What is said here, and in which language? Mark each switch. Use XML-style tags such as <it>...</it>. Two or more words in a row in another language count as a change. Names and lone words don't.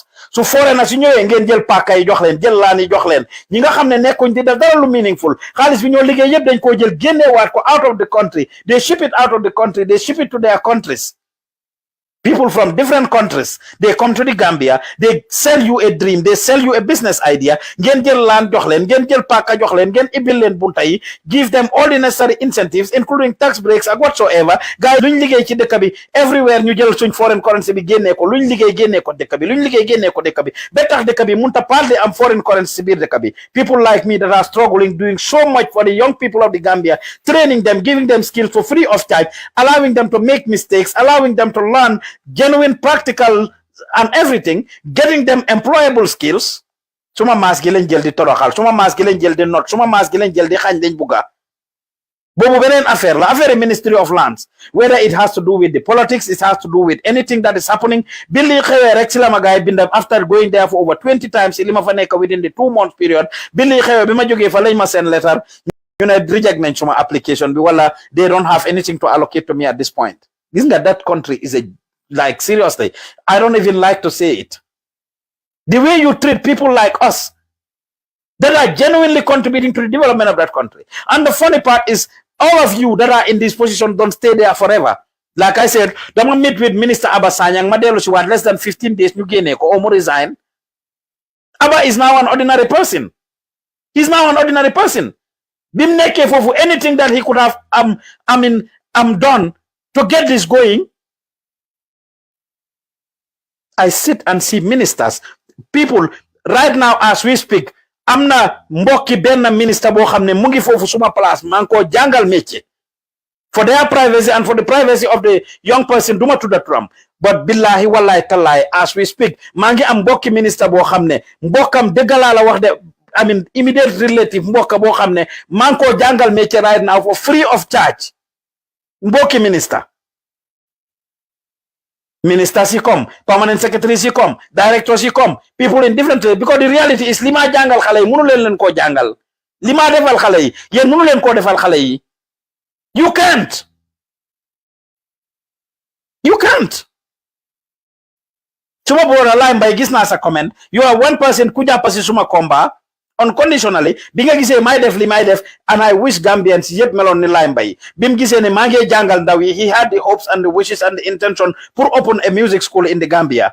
<wo>So foreigners su ñëwee ngeen jël paaka yi jox leen jël laan yi jox leen ñi nga xam ne nekkuñ di def dara lu meaningful xaalis bi ñoo liggéey yëpp dañ koo jël génneewaat ko</wo> <en>out of the country they ship it out of the country they ship it to their countries. People from different countries, they come to the Gambia, they sell you a dream, they sell you a business idea,</en> <wo>ngeen jël land jox leen, ngeen jël paaka jox leen, ngeen ibil leen bunta yi,</wo> <en>give them all the necessary incentives, including tax breaks</en> <wo>ak whatsoever.</wo> <en>Guys,</en> <wo>luñ liggéey ci dëkk bi, everywhere ñu jël suñ</wo> <en>foreign currency</en> <wo>bi génnee ko, luñ liggéey génnee ko dëkk bi, luñ liggéey génnee ko dëkk bi. Ba tax dëkk bi munta partly am</wo> <en>foreign currency</en> <wo>biir dëkk bi.</wo> <en>People like me that are struggling, doing so much for the young people of the Gambia, training them, giving them skills for free of charge, allowing them to make mistakes, allowing them to learn genuine practical and everything, getting them employable skills.</en> <wo>Suma maas gi leen jël di toroxal suma maas gi leen jël di not suma maas gi leen jël di xañ dañ bugga boobu beneen affaire la affaire</wo> <en>Ministry of Lands, whether it has to do with the politics, it has to do with anything that is happening.</en> <wo>bi li xewee rek ci la ma gaay bindam</wo> <en>after going there for over 20 times</en> <wo>li ma fa nekk</wo> <en>within the 2 month period</en> <wo>bi li xewee bi ma jógee fa lañ ma seen letter ñu ne reject nañ suma application bi wala</wo> <en>they don't have anything to allocate to me at this point.</en> <wo>Gis nga</wo> <en>that country is a like seriously, I don't even like to say it. The way you treat people like us that are genuinely contributing to the development of that country. And the funny part is all of you that are in this position don't stay there forever. Like I said,</en> <wo>dama meet</wo> <en>with Minister Abba Sanyang,</en> <wo>ma dellu si waat</wo> <en>less than 15 days</en> <wo>ñu génnee ko or mu</wo> <en>resign. Abba is now an ordinary person. He's now an ordinary person.</en> <wo>Bim nekkee foofu</wo> <en>anything that he could have done to get this going. I sit and see ministers, people right now as we speak.</en> <wo>am na mbokki benn minister boo xam ne mu ngi foofu suma place maa ngi koo jàngal métier</wo> <en>for their privacy and for the privacy of the young person</en> <wo>duma tudda turam but</wo> <ar>billahi wallahi tallahi</ar> <en>as we speak</en> <wo>maa ngi am mbokki minister boo xam ne mbokkam dëggalaa la wax de immediate relative mbokka boo xam ne maa ngi koo jàngal métier</wo> <en>right now for free of charge</en> <wo>mbokki minister.</wo> <en>Ministers yi come, permanent secretaries yi come, directors yi come, people in different because the reality is</en> <wo>lima jangal xalé yi mënu leen ko jangal lima defal xalé yi yeen mënu leen ko defal xalé yi</wo> <en>you can't</en> <wo>suma boora lay mbay gis na sa comment</wo> <en>you are one person</en> <wo>ku japp ci suma combat unconditionally bi nga gisee may def li may def</wo> <en>and I wish Gambians</en> <wo>yëpp meloon ni Laye Mbaye bi mu gisee ne maa ngi jàngal ndaw yi</wo> <en>he had the hopes and the wishes and the intention</en> <wo>pour</wo> <en>open a music school in the Gambia.</en>